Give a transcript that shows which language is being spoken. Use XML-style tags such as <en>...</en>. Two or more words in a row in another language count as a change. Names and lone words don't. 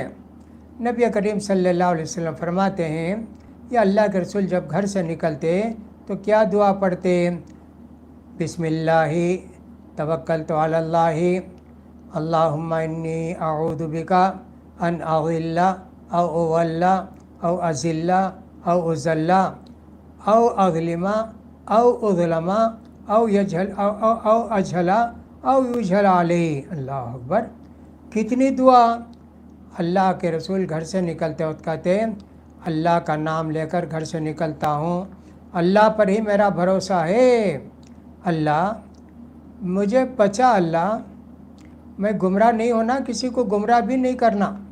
<ur>نبی کریم</ur> <ar>صلی اللہ علیہ وسلم</ar> <ur>فرماتے ہیں، یا اللہ کے رسول جب گھر سے نکلتے تو کیا دعا پڑھتے؟</ur> <ar>بسم اللہ توکلت علی اللہ اللہم انی اعوذ بک ان اضل او اضل او ازل او ازل او اظلم او اظلم او اجہل او یجہل علی۔ اللہ اکبر،</ar> <ur>کتنی دعا! اللہ کے رسول گھر سے نکلتے وقت کہتے، اللہ کا نام لے کر گھر سے نکلتا ہوں، اللہ پر ہی میرا بھروسہ ہے، اللہ مجھے بچا، اللہ میں گمراہ نہیں ہونا، کسی کو گمراہ بھی نہیں کرنا،</ur>